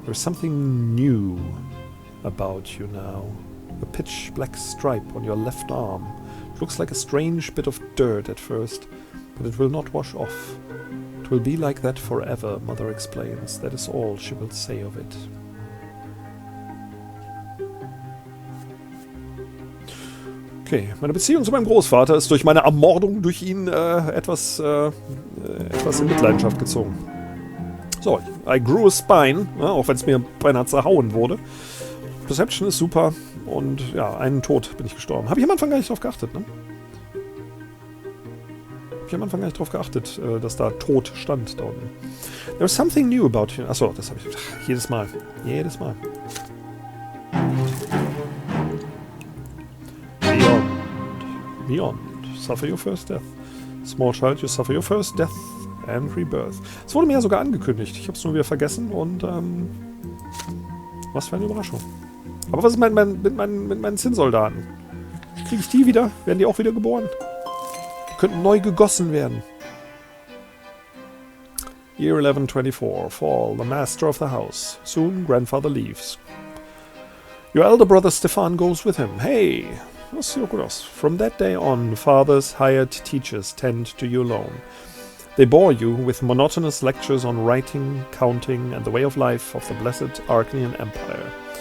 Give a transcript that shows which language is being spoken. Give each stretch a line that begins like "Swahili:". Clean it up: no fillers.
English: There's something new about you now. A pitch black stripe on your left arm. It looks like a strange bit of dirt at first, but it will not wash off. It will be like that forever, Mother explains. That is all she will say of it.
German: Okay, meine Beziehung zu meinem Großvater ist durch meine Ermordung durch ihn etwas in Mitleidenschaft gezogen.
English: So, I grew a spine,
German: ja, auch wenn es mir beinahe zerhauen wurde. Perception ist super und ja, einen Tod bin ich gestorben. Habe ich am Anfang gar nicht drauf geachtet, ne? Habe ich am Anfang gar nicht drauf geachtet, dass da Tod stand da unten.
English: There's something new about you.
German: Achso, das habe ich jedes Mal. Jedes Mal.
English: Beyond. Suffer your first death. Small child, you suffer your first death and rebirth.
German: Es wurde mir ja sogar angekündigt. Ich habe es nur wieder vergessen und was für eine Überraschung. Aber was ist mit meinen Zinnsoldaten? Kriege ich die wieder? Werden die auch wieder geboren? Die könnten neu gegossen werden.
English: Year 1124. Fall. The master of the house. Soon grandfather leaves. Your elder brother Stefan goes with him. Hey!
German: Das sieht gut aus.
English: From that day on, father's hired teachers tend to you alone. They bore you with monotonous lectures on writing, counting, and the way of life of the blessed Archenian Empire.